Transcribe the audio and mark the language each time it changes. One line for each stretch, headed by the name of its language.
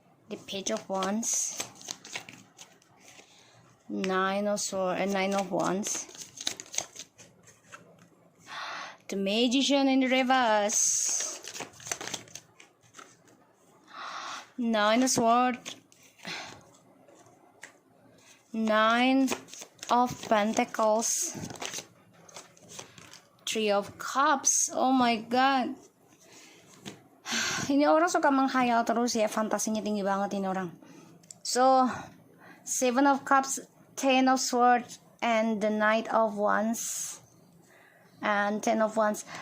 English: the Page of Wands, Nine of Swords and Nine of Wands, the Magician in the reverse, Nine of Swords, Nine of Pentacles, Three of Cups.
Indonesian: Oh my god, ini orang suka menghayal terus ya, fantasinya tinggi banget ini orang.
English: So Seven of Cups, Ten of Swords, and the Knight of Wands and Ten of Wands.